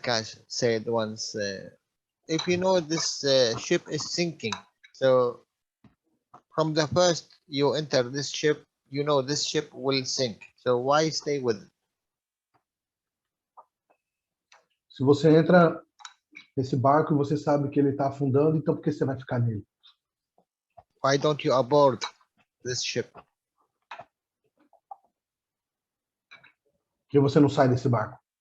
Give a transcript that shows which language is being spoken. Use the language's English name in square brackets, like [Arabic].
[English] Cash said once, if you know this ship is sinking, so from the first you enter this ship, you know this ship will sink. So why stay with it? [Portuguese] Se você entra nesse barco e você sabe que ele está afundando, então por que você vai ficar nele? [English] Why don't you aboard this ship? [Portuguese] Por que você não sai desse barco?